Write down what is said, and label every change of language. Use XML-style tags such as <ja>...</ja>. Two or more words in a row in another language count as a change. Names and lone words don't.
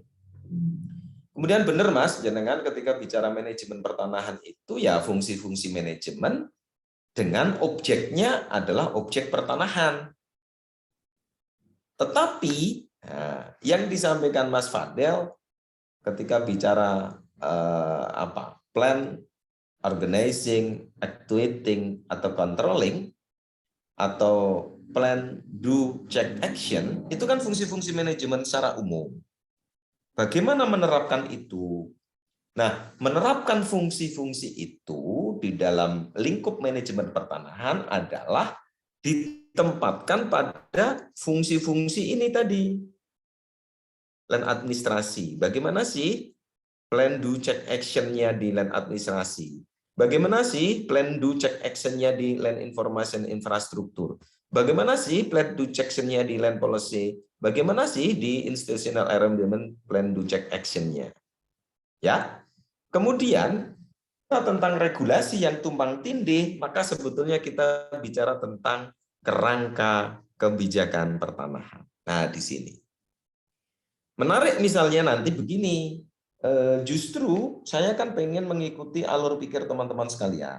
<id>Kemudian benar Mas, jenengan ketika bicara manajemen pertanahan itu ya fungsi-fungsi manajemen dengan objeknya adalah objek pertanahan. Tetapi yang disampaikan Mas Fadel ketika bicara</id> <en>plan, organizing, actuating atau controlling</en> <id>atau</id> <en>plan, do, check, action</en> <id>itu kan fungsi-fungsi manajemen secara umum. Bagaimana menerapkan itu? Nah, menerapkan fungsi-fungsi itu di dalam lingkup manajemen pertanahan adalah ditempatkan pada fungsi-fungsi ini tadi.</id> <en>Land administrasi.</en> <id>Bagaimana sih</id> <en>plan do check action-nya</en> <id>di</id> <en>land administrasi?</en> <id>Bagaimana sih</id> <en>plan do check action-nya</en> <id>di</id> <en>land information infrastruktur?</en> <id>Bagaimana sih</id> <en>plan do check-nya</en> <id>di</id> <en>land policy?</en> <id>Bagaimana sih di</id> <en>institutional arrangement plan do check action-nya?</en> <id>Ya. Kemudian tentang regulasi yang tumpang tindih, maka sebetulnya kita bicara tentang kerangka kebijakan pertanahan. Nah, di sini. Menarik misalnya nanti begini, justru saya kan pengen mengikuti alur pikir teman-teman sekalian.</id>